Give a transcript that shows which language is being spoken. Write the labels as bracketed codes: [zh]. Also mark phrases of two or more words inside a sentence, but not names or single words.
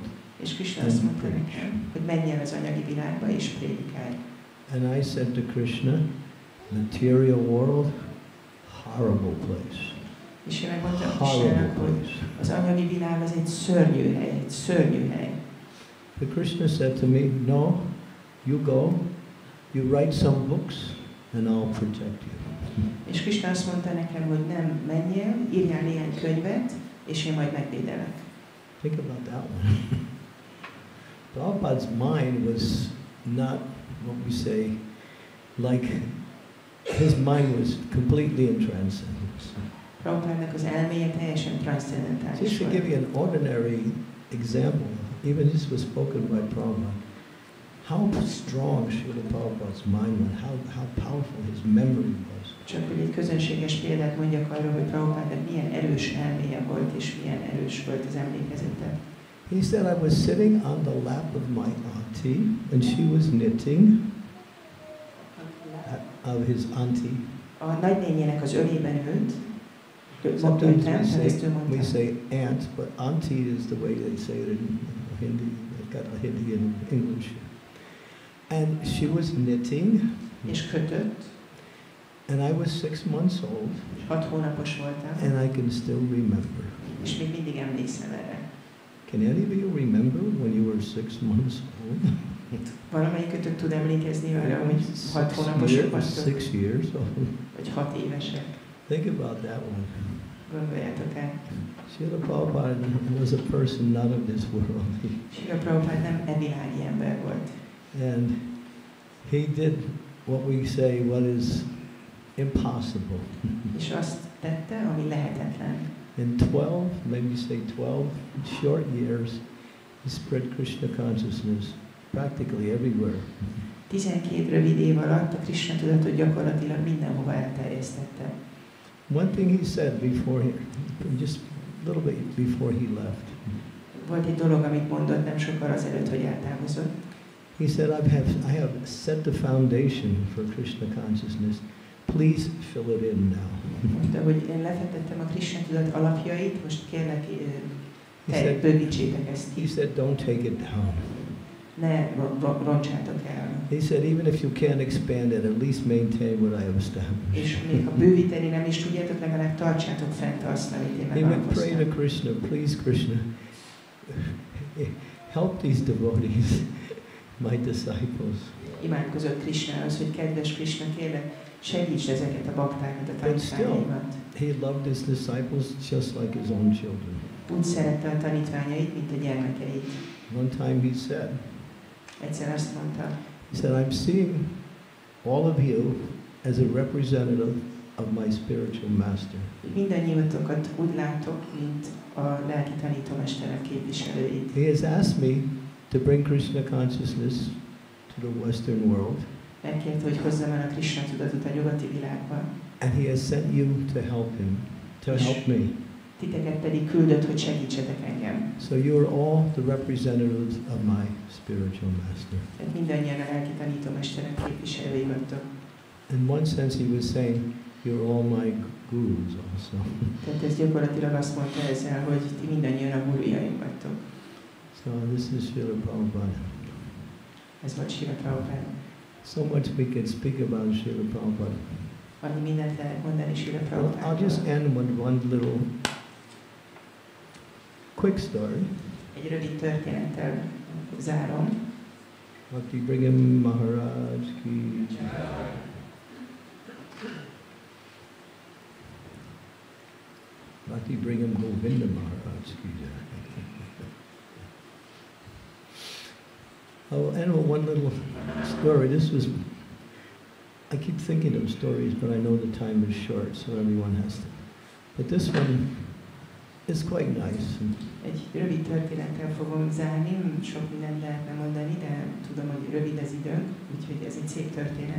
[hu] És Krishna azt mondta nekem, hogy menj el az anyagi világba és prédikálj. [en] And I said to Krishna, material world, horrible place. [hu] És én megmondtam Krishnának, hogy az anyagi világ az egy szörnyű hely, egy szörnyű hely. [en] But Krishna said to me, no, you go, you write some books, and I'll protect you. [hu] És Krishna azt mondta nekem, hogy nem, menjél, írjál néhány könyvet, és én majd megvédelek. [en] Think about that one. Prabhupada's mind was not what we say, like, his mind was completely in transcendence. [hu] Prabhupádnak az elméje teljesen transzcendentális volt. [en] Just to give you an ordinary example, even this was spoken by Prabhupada, how strong Srila Prabhupada's mind was, how powerful his memory was. [hu] Csak hogy egy közönséges példát mondjak arra, hogy Prabhupádnak milyen erős elméje volt, és milyen erős volt az emlékezete. [en] He said, I was sitting on the lap of my auntie, and she was knitting, of his auntie. [hu] A nagynényének az ölében ült. [en] Sometimes we say aunt, but auntie is the way they say it in Hindi. They've got a Hindi in English. And she was knitting. [hu] És kötött. [en] And I was 6 months old. [hu] 6 hónapos voltam. [en] And I can still remember. [hu] És még mindig emlékszem erre. [en] Can any of you remember when you were 6 months old? [hu] Valamelyikötök tud emlékezni arra, hogy 6 hónaposok vagytok? [en] 6 years old. [hu] Vagy 6 évesek. [en] Think about that one. [hu] Gondoljátok el. [en] Srila Prabhupada was a person not of this world. [hu] Srila Prabhupada nem evilági ember volt. [en] And he did what we say, what is impossible. [hu] És azt tette, ami lehetetlen. [en] In 12, maybe say 12 short years, he spread Krishna consciousness practically everywhere. [hu] 12 rövid év alatt a Krishna tudatot gyakorlatilag mindenhova elterjesztette. [en] One thing he said before just a little bit before he left. [hu] Volt egy dolog, amit mondott nem sokkal azelőtt, hogy eltávozott. [en] He said, I have set the foundation for Krishna consciousness. Please fill it in now. [hu] Mondta, hogy én lefektettem a Krishna tudat alapjait, most kérlek, bővítsétek ezt ki. [en] He said, don't take it down. [hu] ne roncsátok el. [en] He said, even if you can't expand it, at least maintain what I have established. [hu] És még ha bővíteni nem is tudjátok, legalább tartsátok fent azt, amit én [en] He would pray to [hu] megalapoztam. [en] Krishna, please Krishna, help these devotees, my disciples. [hu] Imádkozott Krishnához, hogy kedves Krishna, kérlek, segíts ezeket a baktákat, a tanítványaimat. [en] He loved his disciples just like his own children. [hu] Úgy szerette a tanítványait, mint a gyermekeit. [en] One time he said, [hu] Egyszer azt mondta, [en] he said, I'm seeing all of you as a representative of my spiritual master. [hu] mindannyiótokat úgy látok, mint a lelki tanítómesterek képviselőit. [en] He has asked me to bring Krishna consciousness to the Western world. [hu] Megkérte, hogy hozzam el a Krishna tudatot a nyugati világba. [en] And he has sent you to help him, to help me. [hu] Titeket pedig küldött, hogy segítsetek engem. [en] So you are all the representatives of my spiritual master. [hu] Tehát mindannyian a lelki tanítómesterek képviselői vagytok. [en] In one sense he was saying, you're all my gurus also. [hu] Tehát ez gyakorlatilag azt mondta ezzel, hogy ti mindannyian a gurujaim vagytok. [en] So this is Srila Prabhupada. [hu] Ez volt Srila Prabhupada. [en] So much we can speak about Srila Prabhupada. [hu] Annyi mindent lehet mondani Srila Prabhupada. [en] I'll just end with one little quick story. [hu] Egy rövid történettel zárom. Bhakti Bringa Maharaj ki. Bhakti Bringa Govinda Maharaj ki. [en] I'll end with one little story. This was, I keep thinking of stories, but I know the time is short, so everyone has to. But this one is quite nice. [hu] Egy rövid történettel fogom zárni, sok mindent lehetne mondani, de tudom, hogy rövid az időnk, úgyhogy ez egy szép történet.